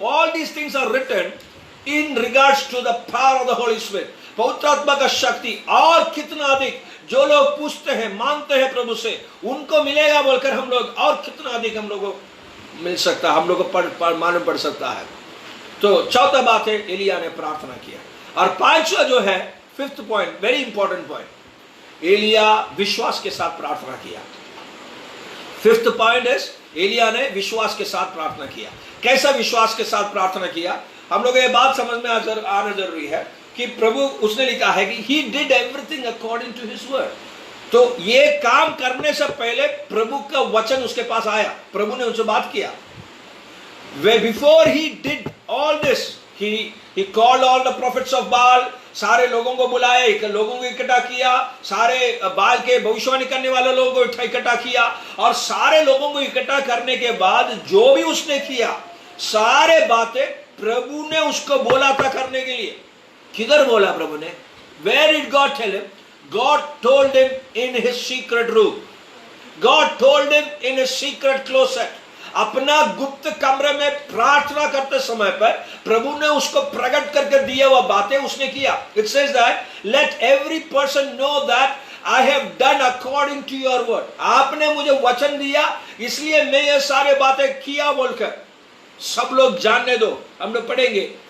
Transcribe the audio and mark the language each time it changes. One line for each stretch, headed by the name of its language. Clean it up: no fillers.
English: All these things are written in regards to the power of the Holy Spirit.
Hindi: पवित्र आत्मा का शक्ति. और कितना अधिक जो लोग पूछते हैं मांगते हैं प्रभु से उनको मिलेगा बोलकर हम लोग और कितना अधिक हम लोगों को मिल सकता है, हम लोग को मालूम पड़ सकता है. तो चौथा बात है एलिया ने प्रार्थना किया. और पांचवा जो है
English: fifth point, very important point,
Hindi: Elia विश्वास के साथ प्रार्थना किया.
English: fifth point is
Hindi: एलिया ने विश्वास के साथ प्रार्थना किया. कैसा विश्वास के साथ प्रार्थना किया? हम लोग ये बात समझ में आना जरूरी है कि प्रभु उसने लिखा है कि
English: he did everything according to his word.
Hindi: तो ये काम करने से पहले प्रभु का वचन उसके पास आया, प्रभु ने उनसे बात किया.
English: Where before he did all this, he called all the prophets of Baal,
Hindi: सारे लोगों को बुलाया, लोगों को इकट्ठा किया, सारे बाल के भविष्यवाणी करने वाले लोगों को इकट्ठा किया, और सारे लोगों को इकट्ठा करने के बाद जो भी उसने किया, सारे बातें प्रभु ने उसको बोला था करने के लिए. किधर बोला प्रभु ने?
English: Where did God tell him? God told him in his secret room. God told him in his secret closet.
Hindi: अपना गुप्त कमरे में प्रार्थना करते समय पर प्रभु ने उसको प्रकट करके दिया हुआ बातें उसने किया.
English: It says that let every person know that I have done according to your word.
Hindi: आपने मुझे वचन दिया इसलिए मैं ये सारे बातें किया बोलकर सब लोग जानने दो. हम लोग पढ़ेंगे.